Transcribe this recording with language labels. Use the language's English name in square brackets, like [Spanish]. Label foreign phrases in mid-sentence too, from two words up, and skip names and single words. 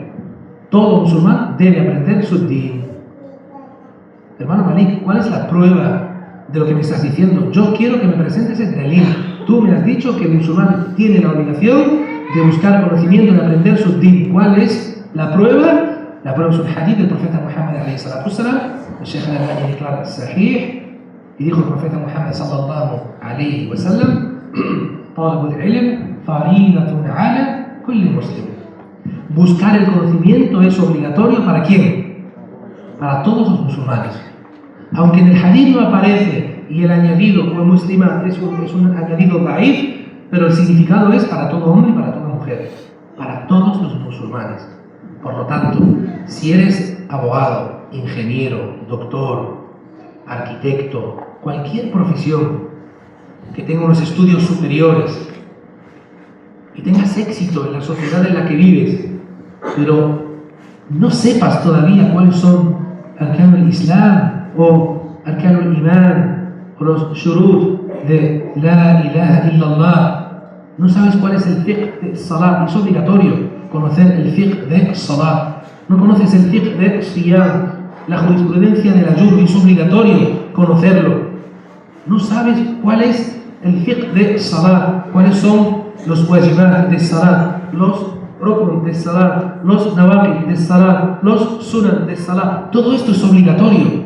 [Spanish] Todo musulmán debe aprender su din. Hermano Malik, ¿cuál es la prueba de lo que me estás diciendo? Yo quiero que me presentes el dalil. Tú me has dicho que el musulmán tiene la obligación de buscar conocimiento, de aprender su din. ¿Cuál es la prueba? La prueba es un hadith del profeta Muhammad [Arabic] عليه الصلاة والسلام. [Spanish] El Sheikh al-Albani declara sahih. Y dijo el profeta Muhammad [Arabic] صلى الله عليه وسلم: طالب العلم فريضة على كل مسلم. [Spanish] Buscar el conocimiento es obligatorio ¿para quién? Para todos los musulmanes. Aunque en el hadith no aparece y el añadido o muslima es un añadido da'if, pero el significado es para todo hombre y para toda mujer, para todos los musulmanes. Por lo tanto, si eres abogado, ingeniero, doctor, arquitecto, cualquier profesión que tenga unos estudios superiores y tengas éxito en la sociedad en la que vives, pero no sepas todavía cuáles son [Arabic] أركان الإسلام [Spanish] o [Arabic] أركان الإيمان [Spanish] o los shurut de [Arabic] لا إله إلا الله, [Spanish] no sabes cuál es el fiqh de salat, es obligatorio conocer el fiqh de salat, no conoces el fiqh de siyam, la jurisprudencia del ayuno, es obligatorio conocerlo, no sabes cuál es el fiqh de salat, cuáles son los wajibat de salat, los rukn de salat, los nawaqid de salat, los sunan de salat, todo esto es obligatorio.